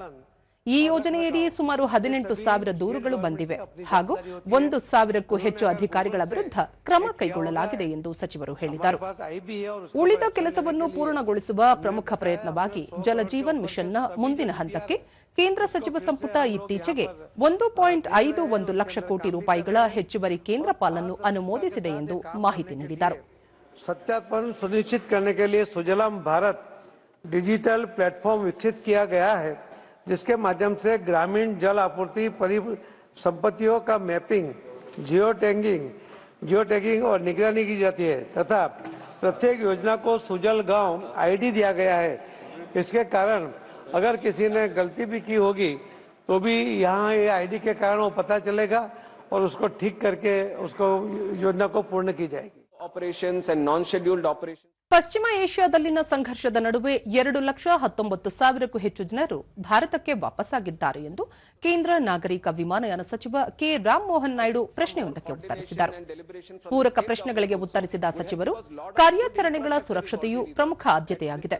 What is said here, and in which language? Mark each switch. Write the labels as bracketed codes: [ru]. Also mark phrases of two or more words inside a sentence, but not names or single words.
[kn] ಈ ಯೋಜನೆಯಡಿ ಸುಮಾರು 18,000 ದೂರುಗಳು ಬಂದಿವೆ ಹಾಗೂ 1,000ಕ್ಕೂ ಹೆಚ್ಚು ಅಧಿಕಾರಿಗಳ ವಿರುದ್ಧ ಕ್ರಮ ಕೈಗೊಳ್ಳಲಾಗಿದೆ ಎಂದು ಸಚಿವರು ಹೇಳಿದರು. ಉಳಿದ ಕೆಲಸವನ್ನು ಪೂರ್ಣಗೊಳಿಸುವ ಪ್ರಮುಖ ಪ್ರಯತ್ನವಾಗಿ ಜಲಜೀವನ್ ಮಿಷನ್ನ ಮುಂದಿನ ಹಂತಕ್ಕೆ ಕೇಂದ್ರ ಸಚಿವ ಸಂಪುಟ ಇತ್ತೀಚೆಗೆ 1.51 ಲಕ್ಷ ಕೋಟಿ ರೂಪಾಯಿಗಳ ಹೆಚ್ಚುವರಿ ಕೇಂದ್ರ ಪಾಲನ್ನು ಅನುಮೋದಿಸಿದೆ ಎಂದು ಮಾಹಿತಿ ನೀಡಿದರು. [hi] सत्यापन सुनिश्चित करने के लिए सुजलाम भारत [en] digital platform [hi] विकसित किया गया है, जिसके माध्यम से ग्रामीण जल आपूर्ति परिसंपत्तियों का मैपिंग, [en] geo tagging [hi] और निगरानी की जाती है तथा प्रत्येक योजना को सुजल गांव आईडी दिया गया है. इसके कारण अगर किसी ने गलती भी की होगी तो भी यहाँ ये आईडी के कारण वो पता चलेगा और उसको ठीक करके उसको योजना को पूर्ण की जाएगी. [en] Operations and non-scheduled operations. [kn] ಪಶ್ಚಿಮ ಏಷ್ಯಾದಲ್ಲಿನ ಸಂಘರ್ಷದ ನಡುವೆ 2,19,000ಕ್ಕೂ ಹೆಚ್ಚು ಜನರು ಭಾರತಕ್ಕೆ ವಾಪಸ್ಸಾಗಿದ್ದಾರೆ ಎಂದು ಕೇಂದ್ರ ನಾಗರಿಕ ವಿಮಾನಯಾನ ಸಚಿವ ಕೆ ರಾಮಮೋಹನ್ ನಾಯ್ಡು ಪ್ರಶ್ನೆಯೊಂದಕ್ಕೆ ಉತ್ತರಿಸಿದರು. ಪೂರಕ ಪ್ರಶ್ನೆಗಳಿಗೆ ಉತ್ತರಿಸಿದ ಸಚಿವರು, ಕಾರ್ಯಾಚರಣೆಗಳ ಸುರಕ್ಷತೆಯು ಪ್ರಮುಖ ಆದ್ಯತೆಯಾಗಿದೆ.